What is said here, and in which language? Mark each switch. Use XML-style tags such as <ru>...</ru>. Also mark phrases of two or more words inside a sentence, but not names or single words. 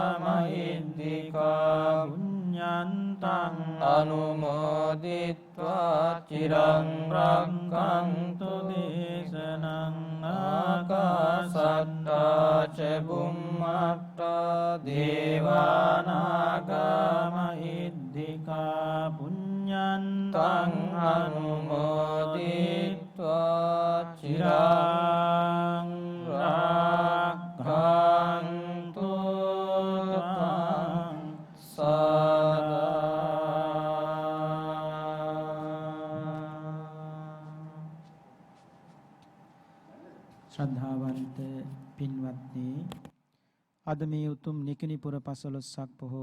<pi>මහිද්దికා පුඤ්ඤන්තං අනුමෝදිත්වා චිරං රක්ඛන්තු දේශනං ආකාසට්ටා ච බුම්මට්ටා දේවානාගා මහිද්దికා පුඤ්ඤන්තං අනුමෝදිත්වා චිරං රක්ඛන්තු</pi> <si>ශ්‍රද්ධාවන්ත පින්වත්නි, අද මේ උතුම් නිකිණිපුර පසළොස්වක පොහෝ</si>